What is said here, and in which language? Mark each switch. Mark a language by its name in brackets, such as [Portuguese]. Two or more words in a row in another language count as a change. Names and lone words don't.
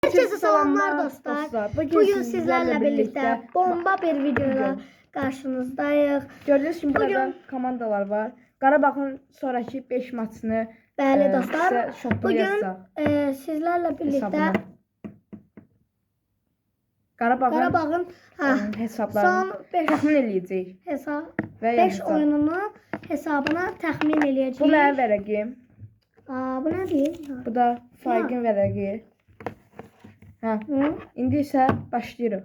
[Turkish] Herkese selamlar dostlar. Bugün sizlerle birlikte bomba bir videoyla karşınızdayız. Gördüğünüz gibi burada komandalar var. Qarabağın sonraki 5 maçını Bəli dostlar. Bugün sizlerle birlikte Qarabağın [Azerbaijani] hesablarını təxmin eləyəcəyik. 5 oyununu hesabına təxmin eləyəcəyik. Bu mənim vərəqim. Bu nədir? Bu da Faiqin vərəqi. İndi isə başlayırıq.